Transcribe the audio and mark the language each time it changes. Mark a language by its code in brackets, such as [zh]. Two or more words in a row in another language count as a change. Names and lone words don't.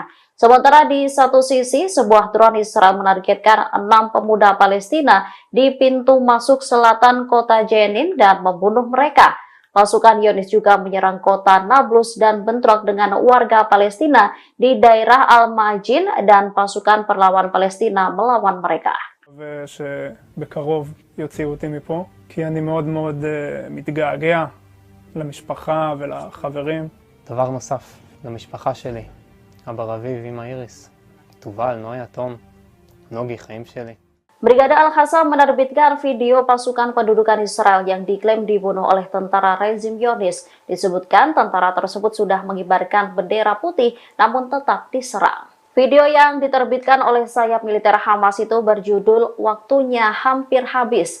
[id] Sementara di satu sisi, sebuah drone Israel menargetkan 6 pemuda Palestina di pintu masuk selatan kota Jenin dan membunuh mereka. Pasukan Zionis juga menyerang kota Nablus dan bentrok dengan warga Palestina di daerah Al-Majin dan pasukan perlawan Palestina melawan mereka. [he] ושבקרוב יוציאו אותי מפה, כי אני מאוד מאוד מתגעגע למשפחה ולחברים. דבר נוסף, למשפחה שלי, אבא רביב, אמא איריס, תובל, נויה, תום, נוגי, חיים שלי. [id] Brigade Al-Qassam menerbitkan video pasukan pendudukan Israel yang diklaim dibunuh oleh tentara rezim Zionis. Disebutkan tentara tersebut sudah mengibarkan bendera putih namun tetap diserang. Video yang diterbitkan oleh sayap militer Hamas itu berjudul "Waktunya Hampir Habis".